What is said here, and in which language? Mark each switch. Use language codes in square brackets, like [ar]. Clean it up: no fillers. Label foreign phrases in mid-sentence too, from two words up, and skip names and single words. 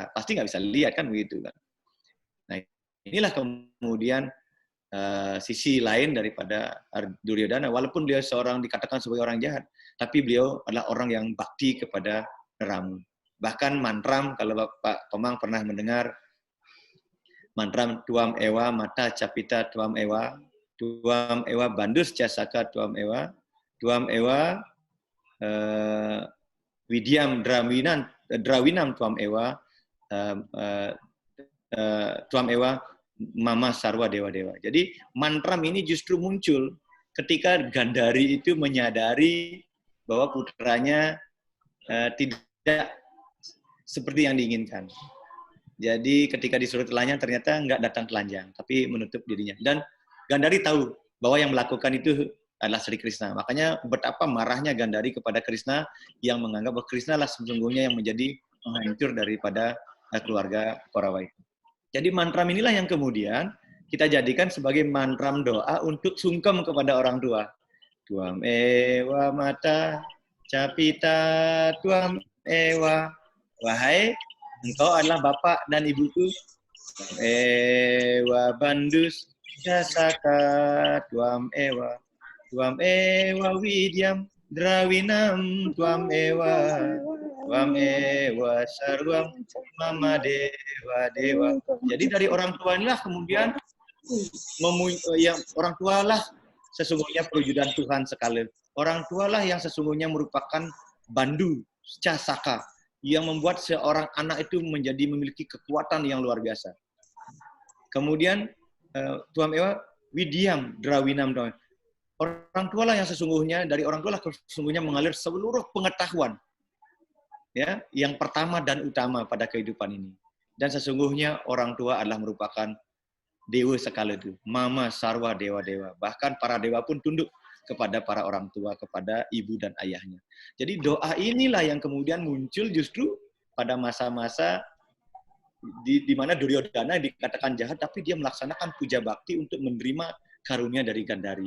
[id] Pasti nggak bisa lihat kan begitu kan. Nah, inilah kemudian sisi lain daripada Duryodhana. Walaupun beliau dikatakan sebagai orang jahat, tapi beliau adalah orang yang bakti kepada Ramu. Bahkan mantram, kalau Pak Komang pernah mendengar mantram [sa] त्वम् एव माता च पिता त्वम् एव बन्धुः च सखा त्वम् एव विद्यं द्रविणं त्वम् एव मम सर्व देव-देव. [id] Jadi mantram ini justru muncul ketika Gandhari itu menyadari bahwa putranya tidak seperti yang diinginkan. Jadi ketika disuruh telanjang ternyata nggak datang telanjang, tapi menutup dirinya. Dan Gandhari tahu bahwa yang melakukan itu adalah Sri Krishna. Makanya betapa marahnya Gandhari kepada Krishna yang menganggap bahwa Krishna lah sesungguhnya yang menjadi penghancur daripada keluarga Korawa itu. Jadi mantram inilah yang kemudian kita jadikan sebagai mantram doa untuk sungkem kepada orang tua. [sa] त्वम् एव माता च पिता त्वम् एव. [id] Wahai engkau adalah bapak dan ibuku. [sa] त्वम् एव बन्धुः च सखा त्वम् एव. त्वम् एव विद्यं द्रविणं त्वम् एव. त्वम् एव सर्वं मम देव देव. [id] Jadi dari orang tua inilah kemudian yang orang tualah sesungguhnya perwujudan Tuhan sekali. Orang tualah yang sesungguhnya merupakan [sa] बन्धु सखा [id] yang membuat seorang anak itu menjadi memiliki kekuatan yang luar biasa. [sa] Kemudian त्वम् एव विद्यं द्रविणं. [id] Orang tualah yang sesungguhnya, dari orang tualah sesungguhnya mengalir seluruh pengetahuan, ya, yang pertama dan utama pada kehidupan ini. Dan sesungguhnya orang tua adalah merupakan dewa sekali itu, [sa] मम सर्व देव-देव. [id] Bahkan para dewa pun tunduk kepada para orang tua, kepada ibu dan ayahnya. Jadi doa inilah yang kemudian muncul justru pada masa-masa di mana Duryodhana dikatakan jahat, tapi dia melaksanakan puja bakti untuk menerima karunia dari Gandhari.